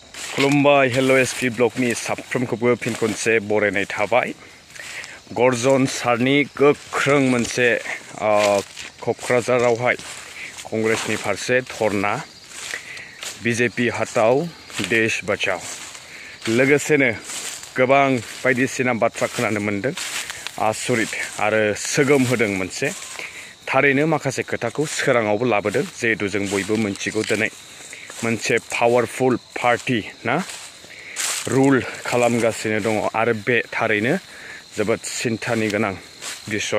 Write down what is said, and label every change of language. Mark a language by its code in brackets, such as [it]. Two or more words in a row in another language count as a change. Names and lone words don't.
[brx] खुलुमबाय हेलो एसपी ब्लगनि साफ्रोमखौबो फिन खनसे बरायनाय थाबाय। गर्जन सारनि गोख्रों मोनसे क'क्राझारावहाय कंग्रेसनि फारसे धरना, [hi] बीजेपी हटाओ देश बचाओ, [brx] लोगोसेनो गोबां बायदिसिना बाथ्रा खोनानो मोनदों। आसरित आरो सोगोम होदों मोनसे। थारैनो माखासे खोथाखौ सोराङावबो लाबोदों, जिहेतु जों बयबो मिन्थिगौ दिनै मोनसे [en] powerful party [brx] ना रुल खालामगासिनो दङ आरो बे थारैनो जोबोद सिन्थानि गोनां बिसय।